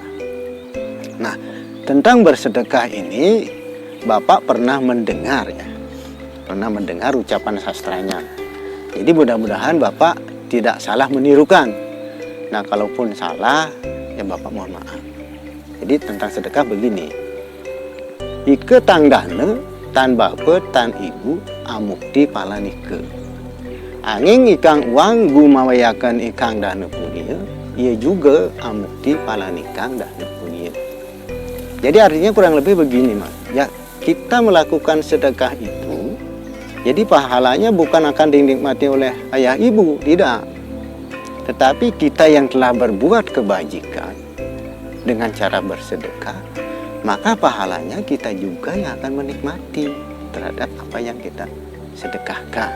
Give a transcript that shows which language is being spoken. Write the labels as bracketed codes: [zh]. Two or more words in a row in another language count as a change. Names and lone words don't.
[id] Nah, tentang bersedekah ini Bapak pernah mendengar, ya. Pernah mendengar ucapan sastranya. Jadi mudah-mudahan Bapak tidak salah menirukan. Nah, kalaupun salah, ya Bapak mohon maaf. Jadi tentang sedekah begini. [kaw] Ike tangdane tan bapa tan ibu amukti palanike. Angin ikang uang gumawayakan ikang dana punya, ia juga amukti palanikang dana punya. [id] Jadi artinya kurang lebih begini, Mas. Ya, kita melakukan sedekah itu, jadi pahalanya bukan akan dinikmati oleh ayah ibu, tidak. Tetapi kita yang telah berbuat kebajikan dengan cara bersedekah, maka pahalanya kita juga yang akan menikmati terhadap apa yang kita sedekahkan.